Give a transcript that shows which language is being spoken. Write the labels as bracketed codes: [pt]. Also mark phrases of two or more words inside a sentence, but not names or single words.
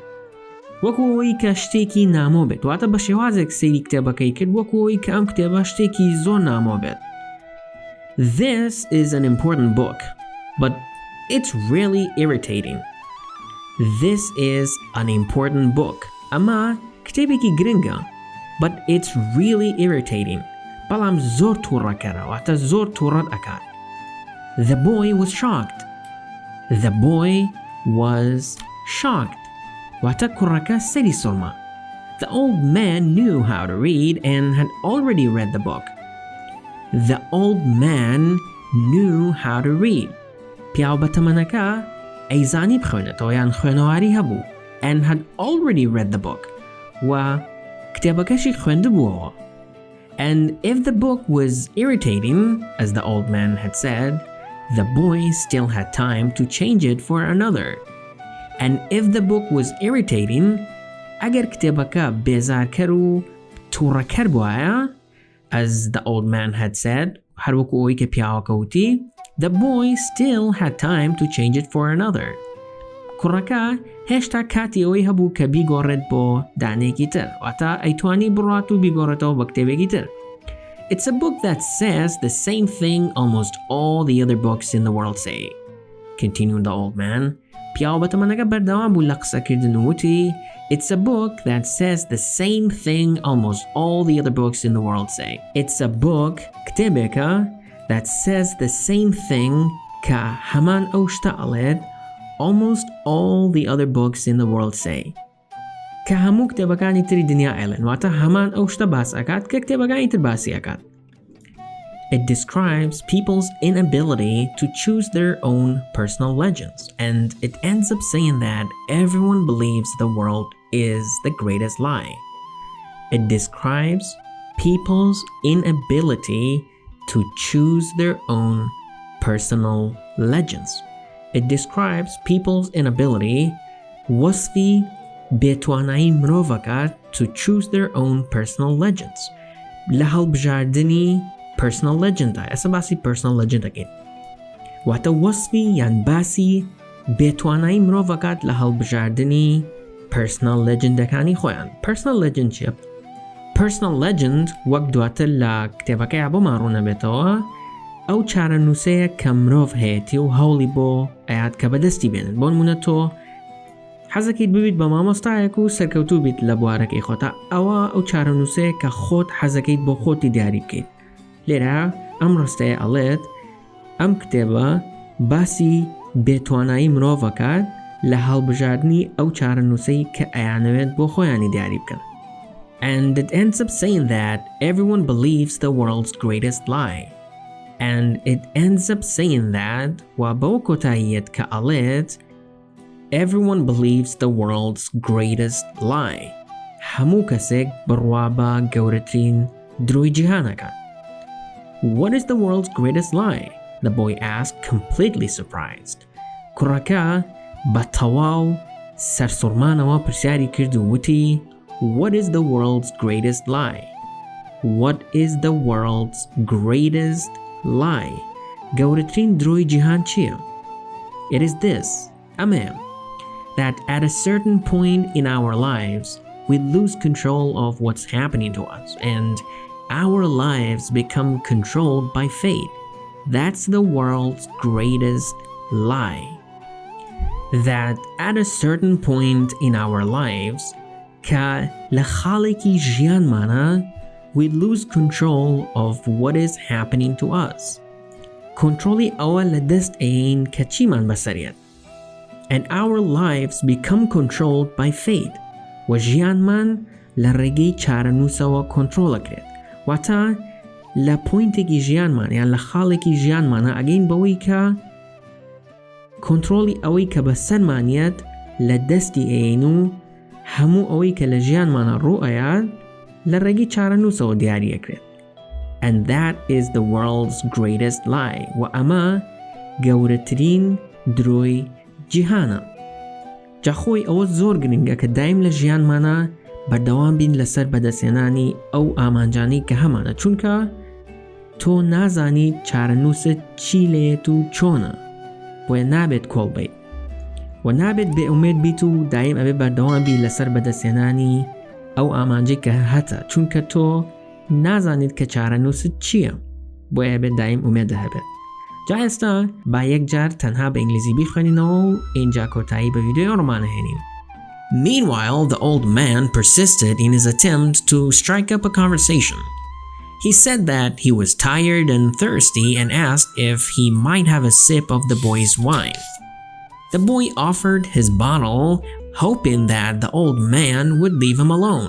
[ckb] وەکوەوەی کە شتێکی نامۆ بێت، واتە بە شێوازێک سەیری کتێبەکەی کرد وەکوەوەی کە ئەم کتێبە شتێکی زۆر نامۆ بێت. [en] This is an important book, but it's really irritating. This is an important book. [ckb] ئەمە کتێبێکی گرنگە، [en] but it's really irritating. [ckb] بەڵام زۆر تووڕەکەرە، واتە زۆر تووڕەت ئەکات. [en] The boy was shocked. The boy was shocked. [ckb] واتە کوڕەکە سەری سۆڵما. [en] The old man knew how to read and had already read the book. The old man knew how to read. [ckb] پیاو بەتەمەنەکە ئەیزانی بخوێنێتەوە یان خوێنەواری هەبوو [en] and had already read the book. [ckb] و کتێبەکەشی خوێندبووەوە. [en] And if the book was irritating, as the old man had said, the boy still had time to change it for another. And if the book was irritating, [ckb] ئەگەر کتێبەکە بێزارکەر و تووڕەکەر بووایە, [en] as the old man had said, [ckb] هەروەکو ئەوەی کە پیاوەکە وتی, [en] the boy still had time to change it for another. [ckb] کوڕەکە هێشتا کاتی ئەوەی هەبوو کە بیگۆڕێت بۆ دانێکی تر، واتە ئەیتوانی بڕات و بیگۆڕێتەوە بە کتێبێکی تر. [en] It's a book that says the same thing almost all the other books in the world say. Continued the old man. [ckb] پیاو بەتەمەنەکە بەردەوام بوو لە قسەکردن و وتی, [en] It's a book that says the same thing almost all the other books in the world say. It's a book, کتێبێکە, that says the same thing [ckb] کە هەمان ئەو شتە ئەڵێت [en] almost all the other books in the world say. [ckb] کە هەموو کتێبەکانی تری دنیا ئەڵێن، واتە هەمان ئەو شتە باس ئەکات کە کتێبەکانی تر باسی ئەکات. [en] It describes people's inability to choose their own personal legends, and it ends up saying that everyone believes the world is the greatest lie. It describes people's inability to choose their own personal legends. It describes people's inability, [ckb] وصفی بێتوانایی مرۆڤەکە [en] to choose their own personal legends. [ckb] لە هەڵبژاردنی [en] personal legend [ckb] ئەسا باسی [en] personal legend [ckb] ئەکەین. واتە وەصفی یان باسی بێتوانایی مرۆڤەکات لە هەڵبژاردنی [en] personal legend [ckb] ەکانی خۆیان. [en] Personal legend [ckb] چیە؟ [en] Personal legend [ckb] وەک دواتر لە کتێبەکەیە بۆ ماڕوو نەبێتەوە ئەو چارە نووسەیە کە مرۆڤ هەیەتی و هەوڵی بۆ ئەیات کە بەدەستی بێنن. بۆ نمونە تۆ حەزەکەیت ببیت بە مامۆستایەک و سەرکەوتوو بیت لە بوارەکەی خۆتا. ئەوە ئەو چارە نووسەیە کە خۆت حەزەکەیت بۆ خۆتی دیاری بکەیت. لێرە ئەم ڕستەیە ئەڵێت ئەم کتێبە باسی بێتوانایی مرۆڤەکات لە هەڵبژاردنی ئەو چارە نووسەی کە ئەیانەوێت بۆ خۆیانی دیاری بکەن. [en] And it ends up saying that everyone believes the world's greatest lie. And it ends up saying that [ckb] و بەو کۆتاییەت کە ئەڵێت [en] everyone believes the world's greatest lie. [ckb] هەموو کەسێک بڕوا بە گەورەترین درۆی جیهانەکە. [en] What is the world's greatest lie? The boy asked, completely surprised. [ckb] کوڕەکە بە تەواو سەرسوڕمانەوە پرسیاری کرد و وتی, [en] What is the world's greatest lie? What is the world's greatest lie? [ckb] گەورەترین درۆی جیهان چییە? [en] It is this, ئەمەیە, that at a certain point in our lives, we lose control of what's happening to us, and our lives become controlled by fate. That's the world's greatest lie. That at a certain point in our lives, [ckb] کە لە خاڵێکی ژیانمانە, [en] we lose control of what is happening to us. [ckb] کۆنتڕۆڵی ئەوە لە دەست ئەین کە چیمان بەسەرێت. [en] And our lives become controlled by fate. [ckb] و ژیانمان لە ڕێگەی چارەنووسەوە کۆنتڕۆڵەکرێت. واتە لە پوینتێکی ژیانمان یان لە خاڵێکی ژیانمانە ئەگەین بەوەی کە کۆنتڕۆڵی ئەوەی کە بەسەرمانیەت لە دەستی ئەین و هەموو ئەوەی کە لە ژیانمانە ڕوو ئەیات لە ڕێگەی چارەنووسەوە دیاریەکرێت. [en] and that is the world's greatest lie [ckb] و ئەمە گەورەترین درۆی جیهانە. جا خۆی ئەوە زۆر گرنگە کە دایم لە ژیانمانە بەردەوام بین لەسەر بەدەستێنانی ئەو ئامانجانی کە هەمانە، چونکە تۆ نازانی چارەنووست چی لێت و چۆنە، بۆیە نابێت کۆڵ بیت و نابێت بێئومێد بیت و دایم ئەبێ بەردەوام بی لەسەر بەدەستێنانی ئەو ئامانجەی کە هەتە، چونکە تۆ نازانیت کە چارەنووست چییە، بۆیە ئەبێت دایم ئومێدە هەبێت. جا ئێستا با یەکجار تەنها بە ئینگلیزی بیخوێنینەوە و ئینجا کۆتایی بە ڤیدیۆی ڕۆمانەهێنین. [en] Meanwhile, the old man persisted in his attempt to strike up a conversation. He said that he was tired and thirsty and asked if he might have a sip of the boy's wine. The boy offered his bottle, hoping that the old man would leave him alone.